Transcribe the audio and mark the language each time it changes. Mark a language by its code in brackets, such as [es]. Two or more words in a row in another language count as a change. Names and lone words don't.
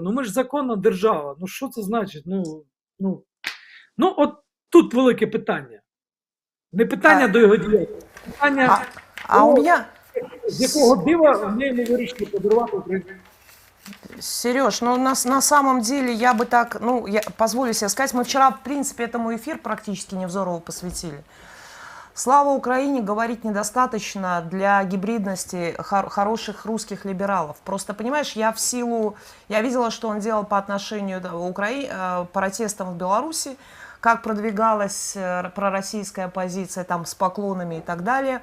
[uk] Ну ми ж законна держава. Ну що це значить? Ну от тут велике питання. Не питання до його діяльності, питання [ru] у меня... [uk] з якого дива вони йому вирішили подарувати українську. [ru] Сереж, ну на самом деле я бы так, ну, я позволю себе сказать, мы вчера, в принципе, этому эфир практически Невзорову посвятили. Слава Украине говорить недостаточно для гибридности хороших русских либералов. Просто, понимаешь, я видела, что он делал по отношению к протестам в Беларуси, как продвигалась пророссийская позиция там с поклонами и так далее.